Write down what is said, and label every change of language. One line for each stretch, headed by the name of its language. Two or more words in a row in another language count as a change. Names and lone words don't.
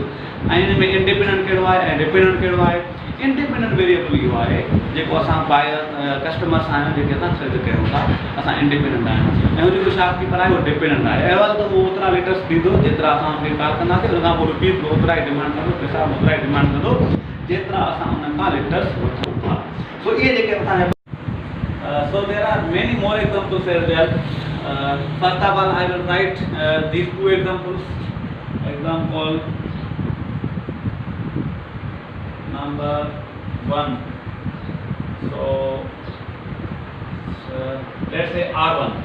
Sindhi: ऐं हिन में इंडिपेंडेंट कहिड़ो आहे ऐं डिपेंडेंट कहिड़ो आहे।
English: independent variable
Sindhi: इहो आहे जेको असां
English: by customers
Sindhi: आहियूं, जेके असां ख़रीद कयूं था, असां इंडिपेंडेंट आहियूं, ऐं जेको शॉपकीपर आहे उहो डिपेंडेंट आहे। अहिड़ो त उहो ओतिरा लीटर्स ॾींदो जेतिरा असां हुनखे कार कंदासीं, उन खां पोइ रुपीज़ बि ओतिरा ई डिमांड कंदो, पैसा ओतिरा ई डिमांड कंदो जेतिरा असां उन खां लीटर्स वठूं था। सो इहे जेके असांजा
English: so there are many more examples as well. First of all, I will write these two examples. Example number 1. So let's say R1.